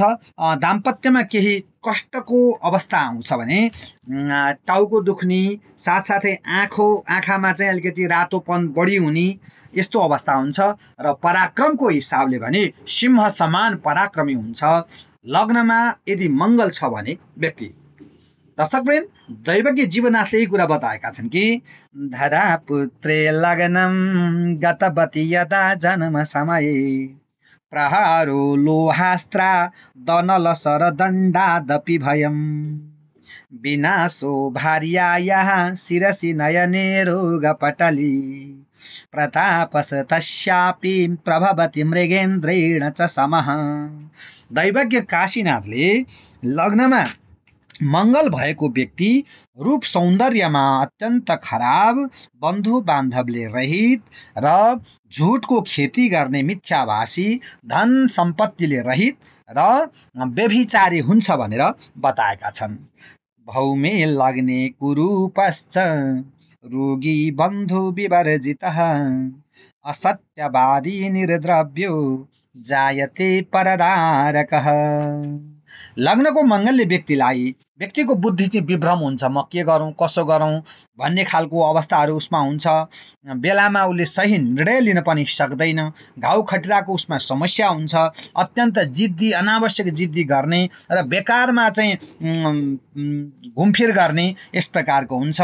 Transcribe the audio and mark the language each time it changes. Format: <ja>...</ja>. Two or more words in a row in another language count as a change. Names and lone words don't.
<ne>दाम्पत्यमा केही कष्टको अवस्था आउँछ भने टाउको दुख्ने, साथसाथै आँखामा चाहिँ अलिकति रातोपन बढी हुने, यस्तो अवस्था हुन्छ। र पराक्रमको हिसाबले भने सिंह समान पराक्रमी हुन्छ लग्नमा यदि मङ्गल छ भने व्यक्ति। दर्शकवृन्द, दैवज्ञ जीवनाथले यही कुरा बताएका छन् कि</ne> <sa>धरा पुत्रे लग्नम गतवती यदा जन्म समये प्रहारो लोहास्त्रा दनलसर दण्डादपि भयम् विनाशो भार्यायाः शिरसि नयने रोगपटली प्रतापस तस्यापि प्रभवति मृगेन्द्रेण च समः।</sa> <ne>दैवज्ञ काशीनाथले लग्नमा मङ्गल भएको व्यक्ति रूप सौन्दर्यमा अत्यन्त खराब, बन्धु बान्धवले रहित र झुटको खेती गर्ने मिथ्याभाषी, धन सम्पत्तिले रहित र व्यभिचारी हुन्छ भनेर बताएका छन्।</ne> <sa>भौमे लग्ने कुरूपश्च रोगी बन्धु विवर्जितः असत्यवादी निर्द्रव्यो जायते परदारकः।</sa> <ne>लग्नको मङ्गलले व्यक्तिको बुद्धि चाहिँ विभ्रम हुन्छ। म के गरौँ, कसो गरौँ भन्ने खालको अवस्थाहरू उसमा हुन्छ। बेलामा उसले सही निर्णय लिन पनि सक्दैन। घाउ खटिराको उसमा समस्या हुन्छ। अत्यन्त जिद्दी, अनावश्यक जिद्दी गर्ने र बेकारमा चाहिँ घुमफिर गर्ने, यस प्रकारको हुन्छ।</ne>